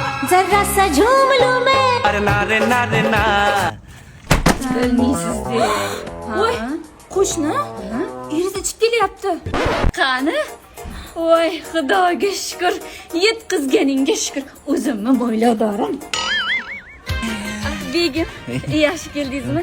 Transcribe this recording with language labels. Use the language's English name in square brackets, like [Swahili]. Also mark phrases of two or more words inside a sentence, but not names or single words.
[Hindi] जरा सा झूम लूं मैं। अरे ना रे ना रे ना। [Uzbek] Bilmaysizlar. Voy, qo'shni, eringiz ichib kelyapti. Qani? Voy, Xudoga shukr. Yetkizganingga shukr. O'zimni mo'yladorim. Begim, yaxshi keldingizmi?